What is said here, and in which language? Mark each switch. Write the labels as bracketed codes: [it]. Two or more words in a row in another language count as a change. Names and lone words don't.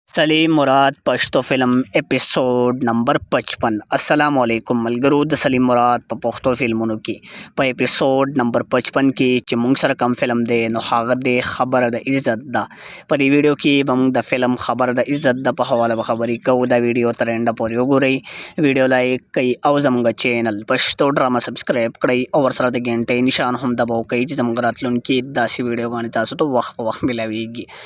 [en] Saleem Murad Pashto film episode number 55. [ar] السلام علیکم [ps] ملګرو د سلیم مراد په پښتو فلمونو کې په [en] episode number [ps] 55 کې چې موږ سره کم فلم دی نو هغه د خبره د عزت ده. په دې ویډیو کې به موږ د فلم خبره د عزت د په حواله به خبرې کوو. دا ویډیو تر انډه پورې وګورئ، ویډیو لایک کړئ او زموږ چینل پښتو ډرامه سبسکرایب کړئ او ورسره د غنټې نشان هم دباو کړئ چې زموږ راتلونکي داسې ویډیوګانې تاسو ته وخت په وخت ملاویږي.